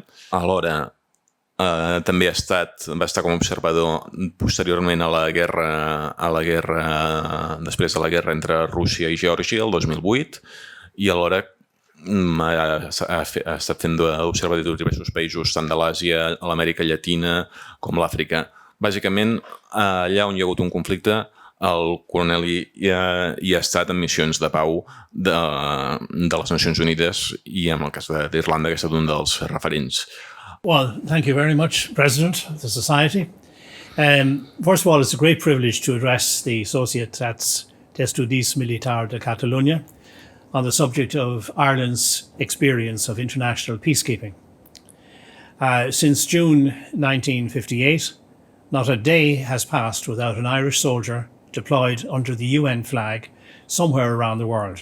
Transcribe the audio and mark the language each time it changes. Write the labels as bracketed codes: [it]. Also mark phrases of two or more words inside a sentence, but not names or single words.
[ca] Alhora, també va estar com a observador posteriorment a la guerra després de la guerra entre Rússia i Geòrgia el 2008, i alhora ha estat fent d'observador de diversos països, tant de l'Àsia, a l'Amèrica Llatina com l'Àfrica. Bàsicament, allà on hi ha hagut un conflicte, el Coronel Lee hi ha estat en missions de pau de les Nacions Unides, i en el cas d'Irlanda que ha estat un dels referents. [en] Well, thank you very much, President of the Society. First of all, it's a great privilege to address the Societats d'Estudis Militars de Catalunya on the subject of Ireland's experience of international peacekeeping. Since June 1958, not a day has passed without an Irish soldier deployed under the UN flag somewhere around the world.